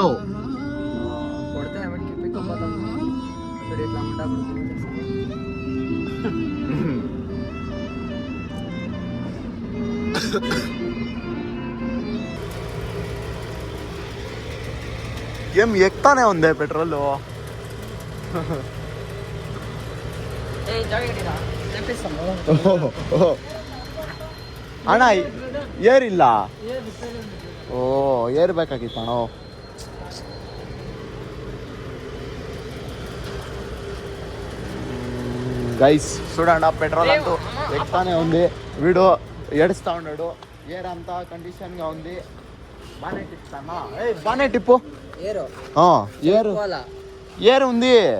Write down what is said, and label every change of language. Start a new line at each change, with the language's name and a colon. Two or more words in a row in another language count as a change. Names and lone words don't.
Telugu: కొడితే ఎవరికి పిక్కపోతాం. ఏం ఎక్కుతానే ఉంది పెట్రోల్.
Kannada: ಅಣ್ಣ ಏರಿಲ್ಲ. ಓ ಏರ್ಬೇಕಾಗಿತ್ತಣ್ಣ.
Telugu: గైస్ చూడండి పెట్రోల్ అంటూ ఎక్కుతానే ఉంది. వీడు ఏడుస్తా ఉన్నాడు. ఏర్ అంతా కండిషన్ గా ఉంది. బానెట్ ఇస్తానా? బానెట్ ఇప్పు. ఏరు ఉంది.